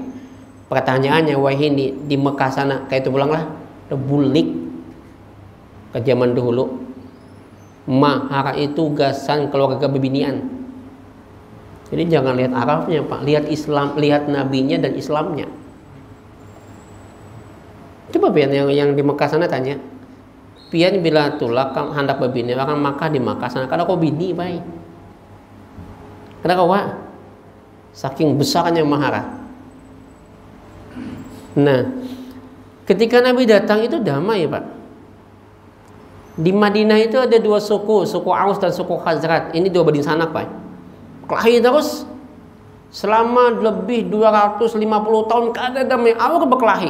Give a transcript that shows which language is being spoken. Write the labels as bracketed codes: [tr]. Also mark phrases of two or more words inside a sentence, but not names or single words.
[bjn] Pertanyaannya, wah ini di Mekah sana kayak itu pulanglah bulik ke zaman dahulu. Mahar itu gasan keluarga bebinian. [id] Jadi jangan lihat Arabnya, Pak, lihat Islam, lihat nabinya dan Islamnya. [bjn] Coba pian yang di Mekah sana tanya. Pian bila tulak hendak berbini orang Makkah di Makkah sana kada kau bini baik. Kada kau saking besarnya mahar. [id] Nah, ketika Nabi datang itu damai, Pak. Di Madinah itu ada 2 suku Aus dan suku Khazraj. [bjn] Ini 2 banding sanak, Pak. Kelahi terus selama lebih 250 tahun kada damai, awal berkelahi.